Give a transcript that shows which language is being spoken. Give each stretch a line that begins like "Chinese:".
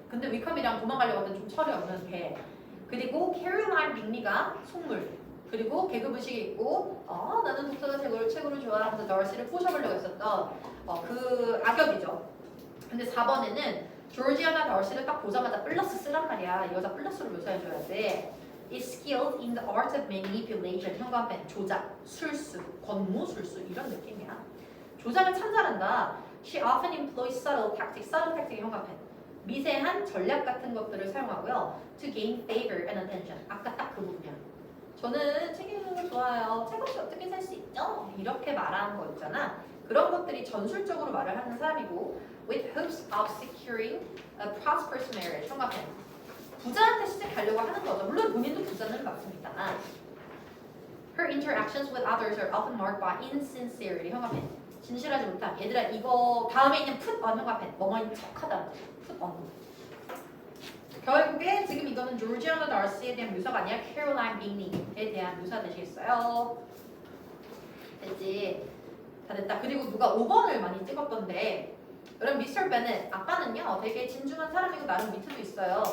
Korean: 근데 위컴이랑 도망가려고 하던 좀 철이 없는 개. 그리고 캐롤라인 빅리가 속물. 그리고 계급의식이 있고 나는 독서가 최고로 좋아하면서 더시를 꼬셔보려고 했었던 그 악역이죠. 근데 4번에는 조지아나 더시를 딱 보자마자 플러스 쓰란 말이야. 이 여자 플러스로 묘사해줘야 돼.
English: is skilled in the art of manipulation.
Korean: 현관펜, 조작, 술수, 권모술수 이런 느낌이야. 조작을 참 잘한다.
English: She often employs subtle tactics.
Korean: subtle tactic의 현관펜. 미세한 전략 같은 것들을 사용하고요.
English: To gain favor and attention.
Korean: 아까 딱 그 부분이야. 저는 책 읽는 거 좋아요. 책 없이 어떻게 살 수 있죠? 이렇게 말하는 거 있잖아. 그런 것들이 전술적으로 말을 하는 사람이고
English: with hopes of securing a prosperous marriage.
Korean: 현관펜. 부자한테 시집 가려고 하는 거죠. 물론 본인도 부자는 맞습니다.
English: Her interactions with others are often marked by insincerity.
Korean: 현관펜. 진실하지 못함. 얘들아 이거 다음에 있는 put on 현관펜. 뭐뭐인 척하다. put on. 결국에 지금 이거는 조지아나 더시에 대한 묘사가 아니라 캐롤라인 빅리에 대한 묘사 되시겠어요? 됐지? 다 됐다. 그리고 누가 5번을 많이 찍었던데 여러분 미스터 베넷 아빠는요 되게 진중한 사람이고 나름 위트도 있어요.